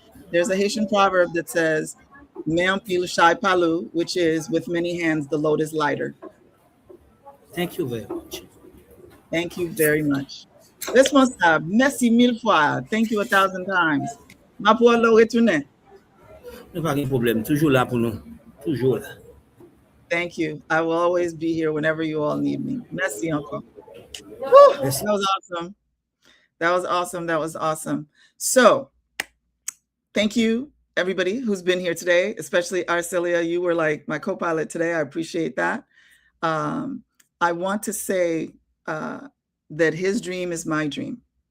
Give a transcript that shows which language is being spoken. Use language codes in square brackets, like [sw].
[en] There's a Haitian proverb that says, [ht] mais en pile, chay palu, [en] which is, with many hands, the load is lighter. Thank you very much. Thank you very much. [ht] Responsable, merci mille fois. [en] Thank you 1,000 times. [ht] Ma pour le retourner. Pas de problème, toujours là pour nous. Toujours là. [en] Thank you. I will always be here whenever you all need me. [ht] Merci encore. [en] That was awesome. That was awesome. That was awesome. So, thank you, everybody who's been here today, especially Arcelia. You were like my co-pilot today. I appreciate that. I want to say that his dream is my dream.